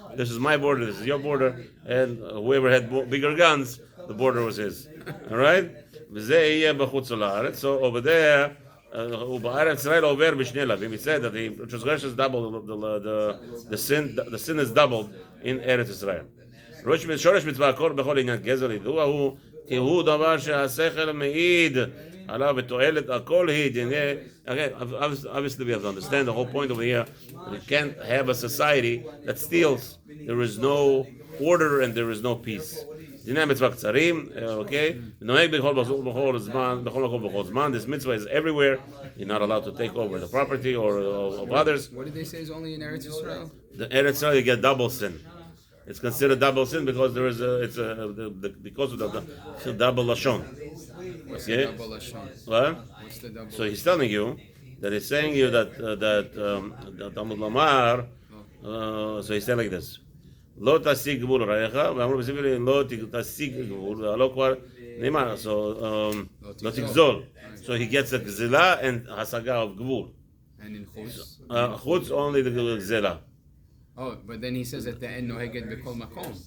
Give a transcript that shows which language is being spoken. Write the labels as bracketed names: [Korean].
[English] This is my border, this is your border, and whoever had bigger guns, the border was his. All right? [Hebrew] וזה יהיה בחוץ לארץ. [English] So over there, [Hebrew] ובארץ ישראל עובר בשני לווים. [English] He said that the transgression is double, the sin is doubled in Eretz Israel. [Hebrew] שורש מצווה הכל בכל עניין גזל ידוע הוא כי הוא דבר שהשכל מעיד עליו ותועלת הכל היא. [English] Okay, obviously we have to understand the whole point over here. We can't have a society that steals. There is no order and there is no peace. [Hebrew] דיני מצווה קצרים, okay? נוהג בכל זמן. [English] This mitzvah is everywhere. You're not allowed to take over the property or of others. What did they say is only in Eretz Israel? The Eretz Israel you get double sin. It's considered double sin because there is because of the double lashon. What's the double lashon? What? What's the double? So he's telling you that he's saying you that Talmud Lamar. So he's saying like this. [Hebrew] לא תשיג גבול רעך, ואמרו בספרי לא תשיג גבול, והלא כבר נאמר, so לא תגזול. [English] So he gets a גזלה and השגה of גבול. And in chutz? חוץ only the גזלה. Oh, but then he says at the end, [Hebrew] נוהגת בכל מקום.